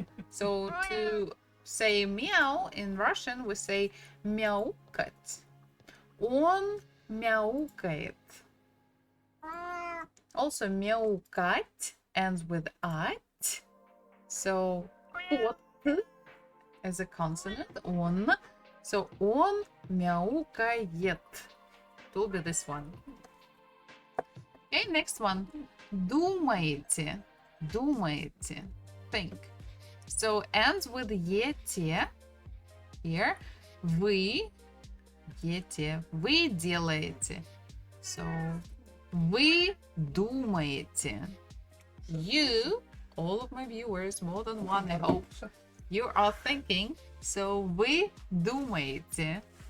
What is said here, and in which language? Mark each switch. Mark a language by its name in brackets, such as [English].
[English] So to say meow in Russian, we say мяукать. [Russian] Он мяукает. [English] Also, мяукать ends with ать. So, кот as a consonant, он. So, [Russian] он мяукает. [English] It will be this one. Okay, next one. [Russian] Думаете. Думаете. Think. [English] So, ends with ете. [Russian] Here. Вы. Ете. Вы делаете. So, вы думаете. [English] You all of my viewers, more than one, I hope, you are thinking. [Russian] So вы думаете.